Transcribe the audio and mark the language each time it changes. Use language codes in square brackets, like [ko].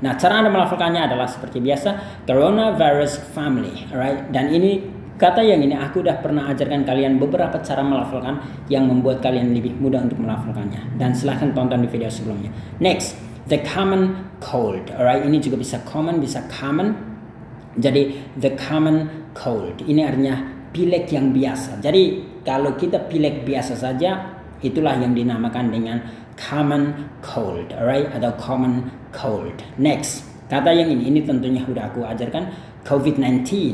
[id] Nah, cara Anda melafalkannya adalah seperti biasa, coronavirus family, alright? Dan ini kata yang ini aku udah pernah ajarkan kalian beberapa cara melafalkan yang membuat kalian lebih mudah untuk melafalkannya. Dan silahkan tonton di video sebelumnya. [en] Next, the common cold, alright? [id] Ini juga bisa common, bisa common. Jadi the common cold ini artinya pilek yang biasa. Jadi kalau kita pilek biasa saja, itulah yang dinamakan dengan common cold, alright, atau common cold. Next, kata yang ini tentunya sudah aku ajarkan, COVID-19.